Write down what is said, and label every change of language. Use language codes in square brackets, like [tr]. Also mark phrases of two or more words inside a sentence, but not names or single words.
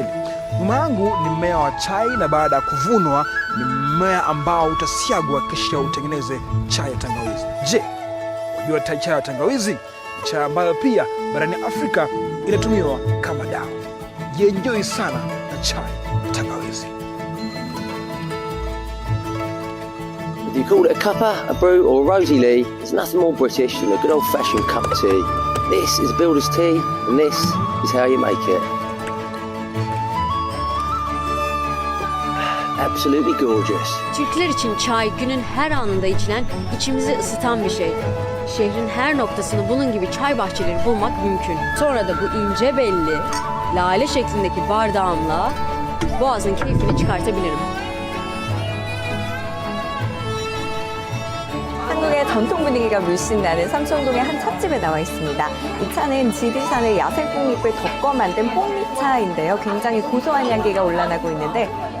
[sw] Mama yangu ni mmea wa chai, na baada ya kuvunwa ni mmea ambao utasiagwa kisha utengeneze chai ya tangawizi. Je, wajua chai ya tangawizi? Ni chai ambayo pia barani Afrika inatumiwa kama dawa. Jienjoy sana na chai ya tangawizi. [en] If you call it a cuppa, a brew or a rosy lee, there's nothing more British than a good old-fashioned cup of tea. This is builder's tea, and this is how you make it. Absolutely gorgeous. [tr] Türkler için çay günün her anında içilen, içimizi ısıtan bir şey. Şehrin her noktasında bunun gibi çay bahçeleri bulmak mümkün. Sonra da bu ince belli, lale şeklindeki bardağımla boğazın keyfini çıkartabilirim. [ko] 한국의 전통 분위기가 물씬 나는 삼성동의 한 찻집에 나와 있습니다. 이 차는 지리산의 야생뽕잎을 덮어 만든 뽕잎차인데요. 굉장히 고소한 향기가 올라나고 있는데